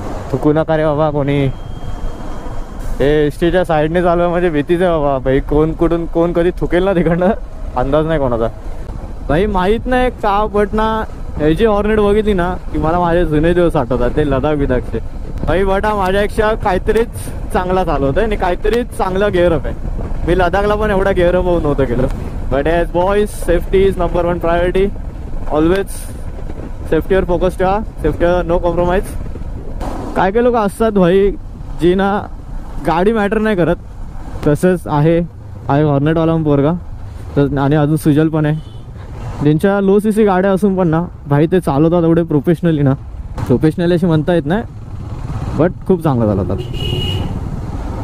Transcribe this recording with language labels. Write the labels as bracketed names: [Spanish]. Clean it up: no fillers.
[Marathi] चुकू नका रे बाबा कोणी. हे एसटीच्या साईडने चालू म्हणजे भीतीच आहे बाबा भाई, कोण कुठून कोण कधी थुकेल ना तिकडनं अंदाज नाही कोणाचा भाई. माहीत नाही का, बट ना ह्याची हॉर्नेट बघितली ना की मला माझे जुने दिवस आठवतात, ते लडाख बिदाखचे भाई. बट हा माझ्यापेक्षा काहीतरीच चांगला चालवत आहे आणि काहीतरीच चांगला गेअरअप आहे. मी लडाखला पण एवढा गेअरअप होऊन नव्हतं केलं. [English] But as boys safety is number 1 priority. [Marathi] Always सेफ्टीवर focus ठेवा, सेफ्टीवर नो कॉम्प्रोमाइज. काय काय लोक असतात भाई जी ना गाडी मॅटर नाही करत. तसंच आहे हॉर्नेटवाला पोरगा तर, आणि अजून सुजल पण आहे, ज्यांच्या लो CC गाड्या असून पण ना भाई ते चालवतात एवढे प्रोफेशनली ना. प्रोफेशनल अशी म्हणता येत नाही, बट खूप चांगलं चालवतात.